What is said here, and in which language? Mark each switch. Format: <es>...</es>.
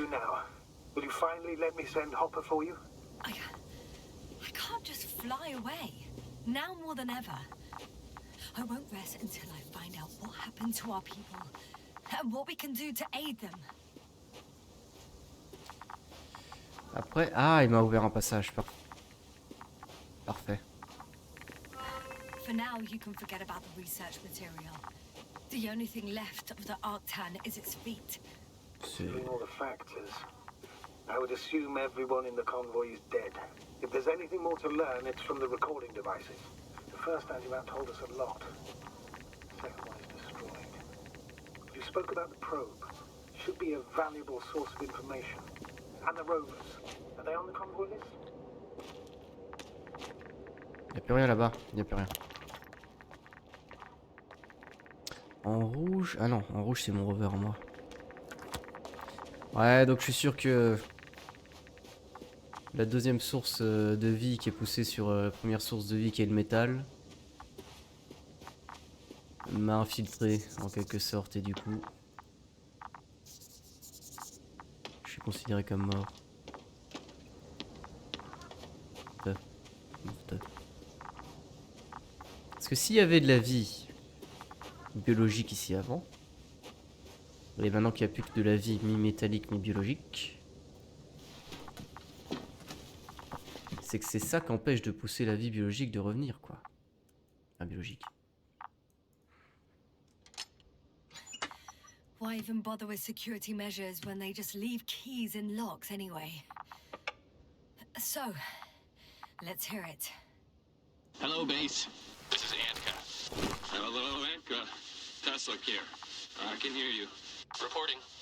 <en>do now? Will you finally let me send Hopper for you? I can't just fly away. Now more than ever. I won't rest until I find out what happened to our people. And what we can do to aid them.</en> <fr>Après, ah, il m'a ouvert un passage. Parfait.</fr> <en>For now, you can forget about the research material. The only thing left of the Arctan is its feet. Considering all the factors, I would assume everyone in the convoy is dead. If there's anything more to learn, it's from the recording devices. The first antimat told us a lot. The second one is destroyed. You spoke about the probe. Should be a valuable source of information. And the rovers. Are they on the convoy list?</en> <fr>Y'a plus rien là-bas, y'a plus rien. En rouge, ah non, en rouge c'est mon rover moi. Ouais, donc je suis sûr que la deuxième source de vie qui est poussée sur la première source de vie qui est le métal m'a infiltré en quelque sorte et du coup je suis considéré comme mort. Parce que s'il y avait de la vie biologique ici avant, et maintenant qu'il n'y a plus que de la vie mi-métallique mi-biologique, c'est que c'est ça qui empêche de pousser la vie biologique de revenir, quoi. Ah, biologique.</fr> <en>Why even bother with security measures when they just leave keys in locks anyway? So, let's hear it. Hello, base. This is Anka. Hello, Anka. Tesla here. I can hear you. Reporting.</en>